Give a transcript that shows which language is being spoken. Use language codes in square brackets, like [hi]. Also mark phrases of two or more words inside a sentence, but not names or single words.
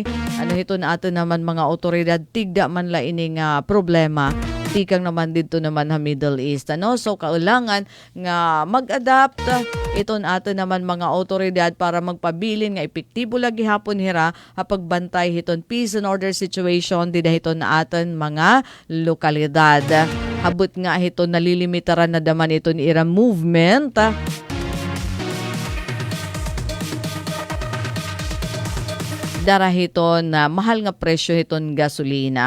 [war] Ano hiton ato naman mga otoridad tigda man la ini nga problema. Tikang naman dito naman sa Middle East. Ano? So, kaulangan nga mag-adapt iton ato naman mga otoridad para magpabilin nga epektibo lagi hapon hira hapagbantay hiton [en] peace and order situation [war] dida hiton aton mga lokalidad. Habot nga hiton nalilimitaran na daman iton ira movement. Darahiton na mahal nga presyo hiton gasolina.